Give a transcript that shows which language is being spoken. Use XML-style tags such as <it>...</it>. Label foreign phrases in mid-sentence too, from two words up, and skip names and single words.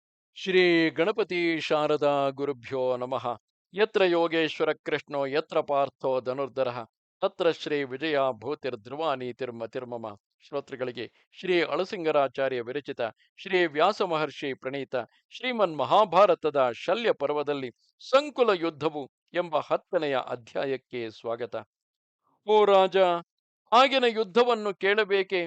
<sa>ಶ್ರೀ ಗಣಪತಿ ಶಾರದಾ ಗುರುಭ್ಯೋ ನಮಃ. ಯತ್ರ ಯೋಗೇಶ್ವರ ಕೃಷ್ಣೋ ಯತ್ರ ಪಾರ್ಥೋ ಧನುರ್ಧರಃ ತತ್ರ ಶ್ರೀ ವಿಜಯ ಭೂತಿರ್ಧ್ರುವ ನೀತಿರ್ಮತಿರ್ಮಮ.</sa> <kn>ಶ್ರೋತೃಗಳಿಗೆ ಶ್ರೀ ಅಳಸಿಂಗರಾಚಾರ್ಯ ವಿರಚಿತ ಶ್ರೀ ವ್ಯಾಸ ಮಹರ್ಷಿ ಪ್ರಣೀತ ಶ್ರೀಮನ್ ಮಹಾಭಾರತದ ಶಲ್ಯ ಪರ್ವದಲ್ಲಿ ಸಂಕುಲ ಯುದ್ಧವು ಎಂಬ 10ನೆಯ ಅಧ್ಯಾಯಕ್ಕೆ ಸ್ವಾಗತ. ಓ ರಾಜ, ಆಗಿನ ಯುದ್ಧವನ್ನು ಕೇಳಬೇಕೆ?</kn>